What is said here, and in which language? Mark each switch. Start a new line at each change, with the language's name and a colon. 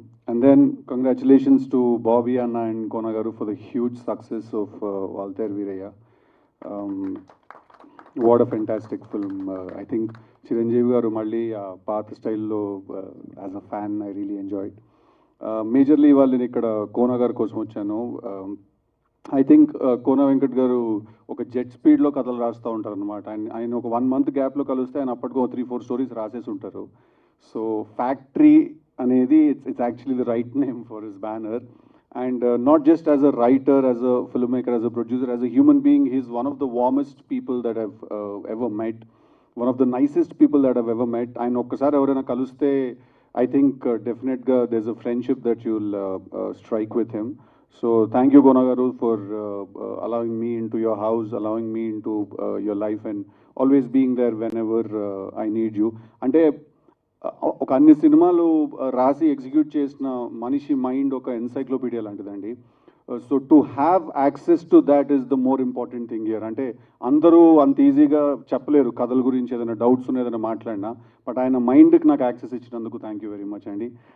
English: And then congratulations to Bobby Anna and Konagaru for the huge success of Valter Viraya. What a fantastic film. I think Chiranjeevi garu
Telugu: malli path style lo
English: as a fan I really enjoyed.
Telugu: Majorly వాళ్ళని ఇక్కడ కోనా గారి కోసం వచ్చాను.
English: I think
Telugu: Kona Venkat గారు ఒక jet స్పీడ్లో కథలు రాస్తూ ఉంటారు అనమాట. ఆయన ఒక 1 month గ్యాప్లో కలిస్తే ఆయన అప్పటికో 3-4 స్టోరీస్ రాసేసి ఉంటారు. సో ఫ్యాక్టరీ అనేది
English: it's actually the right name for his banner, and not just as a writer, as a filmmaker, as a producer, as a human being, he's one of the warmest people that I've ever met, one of the nicest people that I've ever met.
Telugu: ఆయన ఒక్కసారి ఎవరైనా కలిస్తే
English: I think definitely there's a friendship that you'll strike with him. So thank you Konagaru for allowing me into your house, allowing me into your life, and always being there whenever I need you.
Telugu: అంటే ఒక అన్ని సినిమాలు రాసి execute చేసిన మనిషి mind ఒక encyclopaedia లాంటిదండి.
English: So to have access to that is the more important thing here.
Telugu: అంటే అందరూ అంత ఈజీగా చెప్పలేరు కథల గురించి, ఏదైనా డౌట్స్ ఉన్న ఏదైనా మాట్లాడినా, బట్ ఆయన మైండ్కి నాకు యాక్సెస్ ఇచ్చినందుకు
English: thank you very much
Telugu: అండి.